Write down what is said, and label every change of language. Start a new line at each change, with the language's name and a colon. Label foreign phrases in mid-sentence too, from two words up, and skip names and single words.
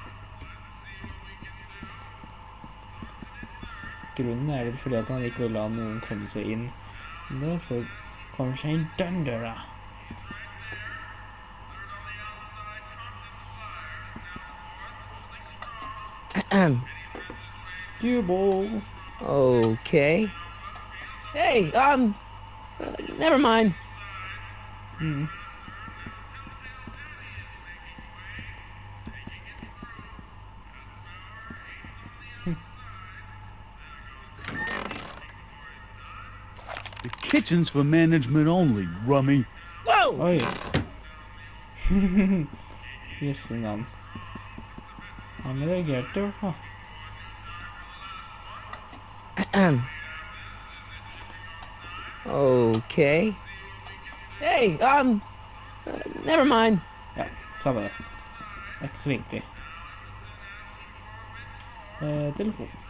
Norwegian: Grunnen er vel fordi at han ikke vil la noen komme seg inn. Derfor kommer seg inn den døra. Cuball.
English: Okay. Hey, never mind. The kitchen's for management only, rummy. Whoa!
Norwegian: Oi. Jøsse navn. Han reagerte i hvert fall.
English: Okay. Hey, never mind.
Norwegian: Ja, samme det. Det er ikke så viktig. Telefon.